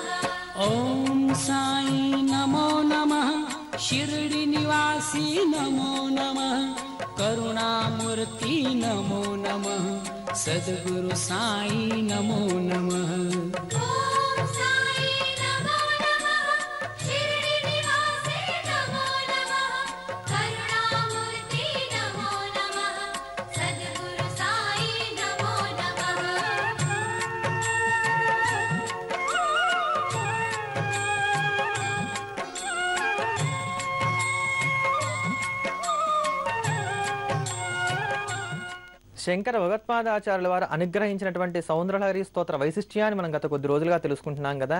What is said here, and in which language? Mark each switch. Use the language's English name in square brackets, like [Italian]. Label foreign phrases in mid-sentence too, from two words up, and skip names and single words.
[Sanskrit] ॐ साई नमो नमः शिरडी निवासी नमो नमः करुणामूर्ति नमो नमः सद्गुरु साई नमो नमः ॐ साई नमो नमः शिरडी निवासी नमो नमः करुणामूर्ति नमो नमः सद्गुरु साई नमो नमः [Telugu] శంకర భగవత్పాదాచార్యుల వారు అనుగ్రహించినటువంటి సౌందర్యలహరి స్తోత్ర వైశిష్ట్యాన్ని మనం గత కొద్ది రోజులుగా తెలుసుకుంటున్నాం కదా.